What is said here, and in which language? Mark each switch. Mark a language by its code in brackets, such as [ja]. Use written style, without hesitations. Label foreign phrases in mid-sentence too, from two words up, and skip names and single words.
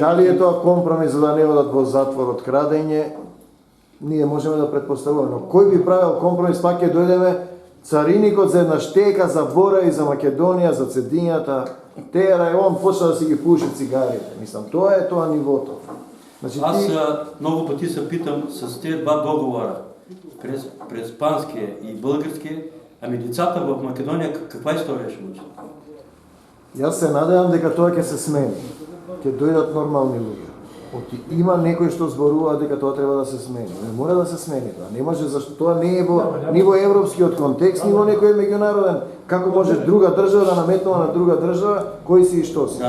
[mk] Дали е тоа компромис за да не одат во затвор од крадење? Ние можеме да предпоставуваме, но кој би правил компромис, пак ќе дојдеме цариникот за една штека, за Бора и за Македонија, за цедињата. Тера и он почна да си ги пуши цигарите. Мислам, тоа е тоа нивото. Значи, [bg] Аз много пъти се питам с тези два договора, през панския и българския, ами децата в Македония каква история ще учат? [mk] Јас се надевам дека тоа ќе се смени. Ќе дојдат нормални луѓе. Има некој што зборува дека тоа треба да се смени. Не мора да се смени тоа. Не може, зашто тоа не е во ниво европскиот контекст, ниво некој меѓународен. Како може друга држава да наметнува на друга држава кои си и што си?